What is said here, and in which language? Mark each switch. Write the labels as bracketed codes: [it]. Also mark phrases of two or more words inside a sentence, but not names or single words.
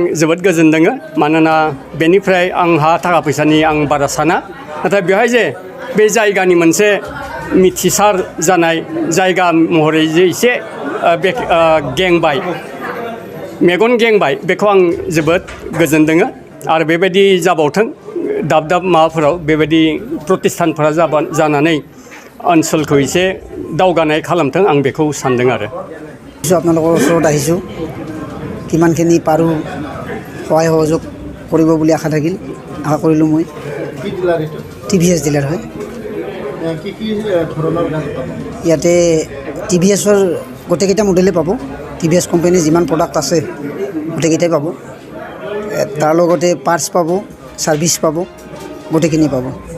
[brx] जोबोद गोजोनदोङो मानोना बेनिफ्राय आंहा थाखा फैसानि आं बारा साना नाथाय बेहाय जे बे जायगानि मोनसे मिथिसार जानाय जायगा महरै जे एसे गेंबाय मेगन गेंबाय बेखौ आं जोबोद गोजोनदोङो आरो बेबायदि जाबावथों दाब दाब माबाफोराव बेबायदि प्रतिष्ठानफोरा जानानै ओनसोलखौ एसे दावगानाय खालामथों आं बेखौ सानदों आरो [as] আপোনালোকৰ ওচৰত আহিছোঁ কিমানখিনি পাৰোঁ সহায় সহযোগ কৰিব বুলি আশা থাকিল আশা কৰিলোঁ মই টিভিএছ ডিলাৰ হয় ইয়াতে টিভিএছৰ গোটেইকেইটা মডেলেই পাব টিভিএছ কোম্পানীৰ যিমান প্ৰডাক্ট আছে গোটেইকেইটাই পাব তাৰ লগতে পাৰ্টছ পাব সাৰ্ভিস পাব গোটেইখিনি পাব